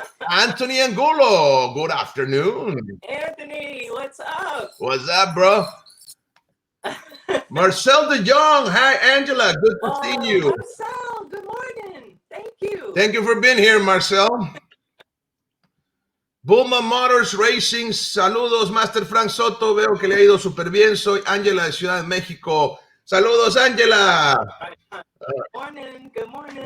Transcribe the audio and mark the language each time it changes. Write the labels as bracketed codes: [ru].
[en] Anthony Angulo, good afternoon. Anthony, what's up? What's up, bro? Marcel De Jong. Hi, Angela. Good to see you. Marcel, good morning. Thank you. Thank you for being here, Marcel. [es] Bulma Motors Racing, saludos, Master Frank Soto, veo que le ha ido súper bien, soy Ángela de Ciudad de México. Saludos, Ángela. [en] Good morning, good morning.